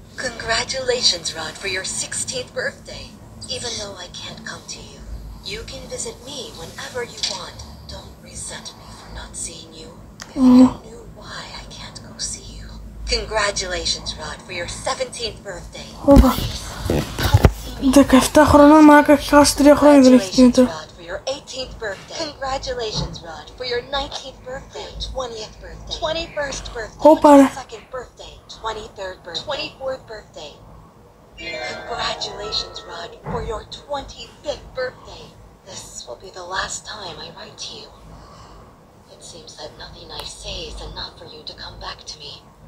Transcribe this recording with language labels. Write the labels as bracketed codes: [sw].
[en] Congratulations, Rod, for your 16th birthday. Even though I can't come to you, you can visit me whenever you want. Don't resent me for not seeing you. If you knew why I can't go see you. Congratulations, Rod, for your 17th birthday. Please, come see me. [el] 17 χρονών μαλάκα έχει χάσει 3 χρόνια δεν έχει κινητό. [en] Your 18th birthday. Congratulations, Rod, for your 19th birthday, 20th birthday, 21st birthday, 22nd birthday, 23rd birthday, 24th birthday. Congratulations, Rod, for your 25th birthday. This will be the last time I write to you. It seems that nothing I say is enough for you to come back to me.